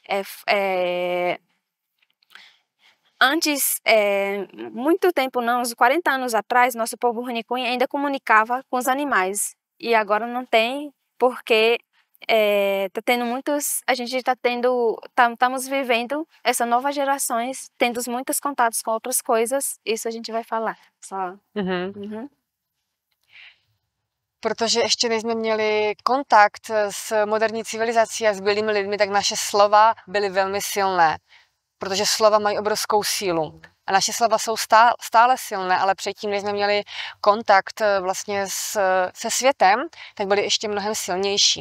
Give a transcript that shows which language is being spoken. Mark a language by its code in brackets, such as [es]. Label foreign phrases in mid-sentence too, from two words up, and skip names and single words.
[pt] Antes, muito tempo não, uns 40 anos atrás, nosso povo Runicuim ainda comunicava com os animais. E agora não tem, porque tá tendo a gente está tendo, estamos vivendo essa nova gerações, tendo muitos contatos com outras coisas, isso a gente vai falar. Só. [cs] Protože ještě nejsme měli kontakt s moderní civilizací a s bílými lidmi, tak naše slova byly velmi silné, protože slova mají obrovskou sílu. A naše slova jsou stále silné, ale předtím, než jsme měli kontakt vlastně se světem, tak byly ještě mnohem silnější.